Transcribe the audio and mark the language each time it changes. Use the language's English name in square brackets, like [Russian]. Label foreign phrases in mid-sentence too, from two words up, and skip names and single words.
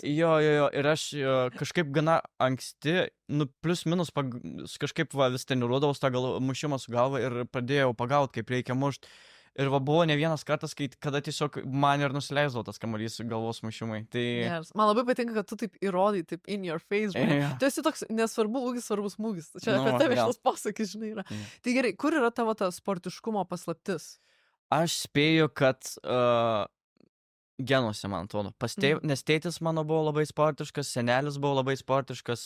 [Lithuanian] Jo, ir aš kažkaip gana anksti, plius minus kažkaip vis treniruodavau tą mušimą su galva ir pradėjau pagauti, kaip reikia mušti. Ir buvo ne vienas kartas, kada tiesiog man ir nusileisdavo tas kamuolys galvos mušimai. Tai... Yes. Man labai patinka, kad tu taip įrodai, taip [English] in your face. [Lithuanian] Tu esi toks nesvarbu ūgis, svarbus smūgis. Čia apie tave šitas posakis, žinai, yra. Tai gerai, kur yra tavo ta sportiškumo paslaptis? Aš spėju, kad genuose, man atrodo. Nes tėtis mano buvo labai sportiškas, senelis buvo labai sportiškas.